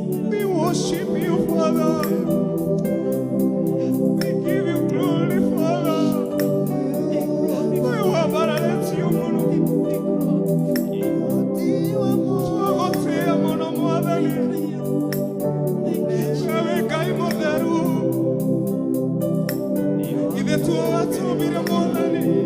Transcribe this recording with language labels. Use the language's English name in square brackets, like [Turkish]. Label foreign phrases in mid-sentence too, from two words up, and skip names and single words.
[English] We worship you, Father. We give you glory, Father. We wabaraleti omono. [Kikuyu] Twagotea mono mwathani. Nawe Ngai mutheru. Ithe tuwatũmire mwathani.